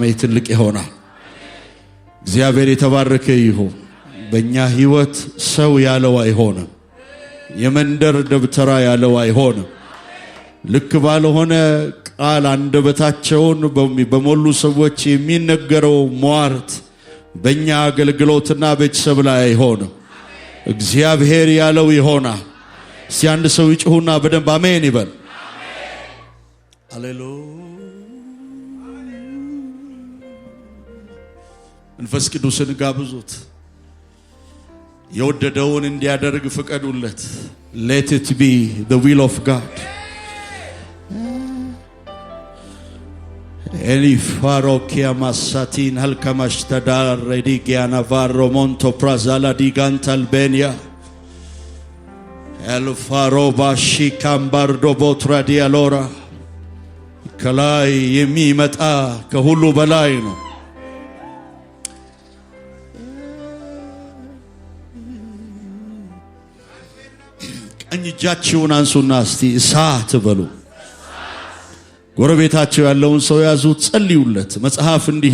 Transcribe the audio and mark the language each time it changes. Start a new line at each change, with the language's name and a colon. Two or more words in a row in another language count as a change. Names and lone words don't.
Amharic: ትልቅ ይሆናል። እግዚአብሔር የተባረከ ይሁን። በእኛ ህይወት ሰው ያለው አይሆንም። የመንደር ደብተራ ያለው አይሆንም። ልክ ባልሆነ ቃል አንደበታቸውን በሞሉ ሰዎች የሚነገረው ሟርት በእኛ አገልግሎትና ቤተሰብ ላይ አይሆንም። እግዚአብሔር ያለው ይሆናል። እስቲ አንድ ሰው ይጮህና በደንብ አሜን ይበል። ሃሌሉያ። መንፈስ ቅዱስን ጋብዙት። የወደደውን እንዲያደርግ ፍቀዱለት።
English: let it be the will of God. Elifarokia masatin halkamastadar redigiana varro monto prazala diganta albania elfaroba shikambardo botra dialora
Amharic: ከላይ የሚመጣ ከሁሉ በላይ ነው። ቀኝ እጃችሁን አንሱና እስቲ እሳት በሉ። ጎረቤታችሁ ያለውን ሰው ያዙ፣ ጸልዩለት። መጽሐፍ እንዲህ